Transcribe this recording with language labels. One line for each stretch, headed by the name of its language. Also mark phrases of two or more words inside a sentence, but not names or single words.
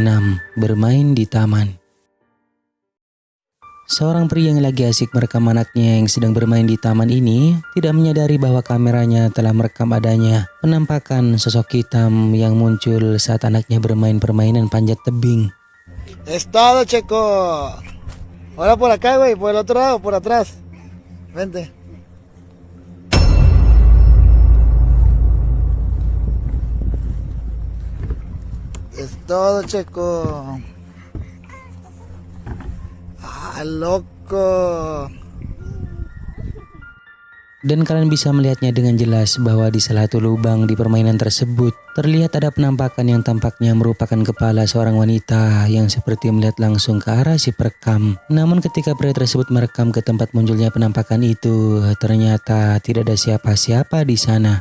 Indonesian: Bermain di taman. Seorang pria yang lagi asik merekam anaknya yang sedang bermain di taman ini tidak menyadari bahwa kameranya telah merekam adanya penampakan sosok hitam yang muncul saat anaknya bermain permainan panjat tebing.
Spanish: Es todo, Checo. Ahora por acá, güey, por el otro lado, por atrás. Vente. Es todo, Checo. Loco.
Indonesian: Dan kalian bisa melihatnya dengan jelas bahwa di salah satu lubang di permainan tersebut terlihat ada penampakan yang tampaknya merupakan kepala seorang wanita yang seperti melihat langsung ke arah si perekam. Namun ketika pria tersebut merekam ke tempat munculnya penampakan itu, ternyata tidak ada siapa-siapa di sana.